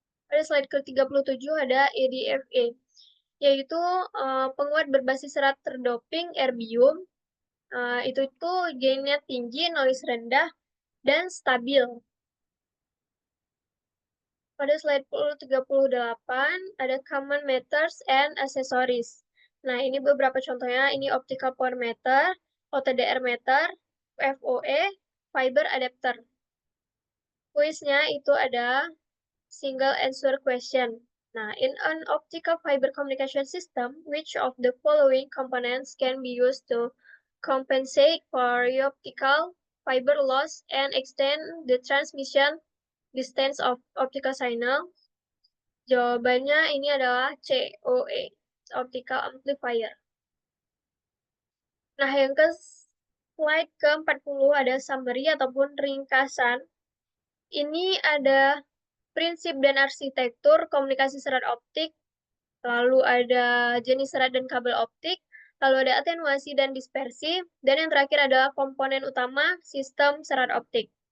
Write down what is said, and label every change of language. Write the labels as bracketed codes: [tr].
[id] Pada slide ke-37 ada EDFA, yaitu penguat berbasis serat terdoping erbium. Itu gainnya tinggi, noise rendah, dan stabil. Pada slide 38 ada [en] common meters and accessories. [id] Nah, ini beberapa contohnya. Ini optical power meter, OTDR meter, FOE, fiber adapter. Kuisnya itu ada [en] single answer question. Nah, in an optical fiber communication system, which of the following components can be used to compensate for optical fiber loss and extend the transmission distance of optical signal? [id] Jawabannya ini adalah COE, optical amplifier. Nah, yang ke slide ke-40 ada summary ataupun ringkasan. Ini ada prinsip dan arsitektur komunikasi serat optik, lalu ada jenis serat dan kabel optik, lalu ada atenuasi dan dispersi, dan yang terakhir adalah komponen utama sistem serat optik.